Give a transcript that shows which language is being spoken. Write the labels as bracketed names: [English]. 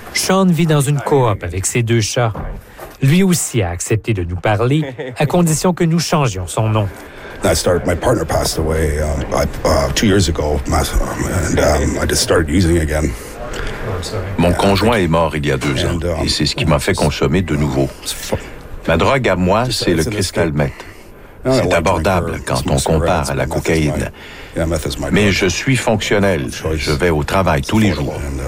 [French] Sean vit dans une coop avec ses deux chats. Lui aussi a accepté de nous parler, à condition que nous changions son nom. [English] My partner passed away 2 years ago, and I just started using again. [French] Mon conjoint est mort il y a 2 ans, et c'est ce qui m'a fait consommer de nouveau. Ma drogue à moi, c'est le crystal meth. C'est abordable quand on compare à la cocaïne. Mais je suis fonctionnel. Je vais au travail tous les jours.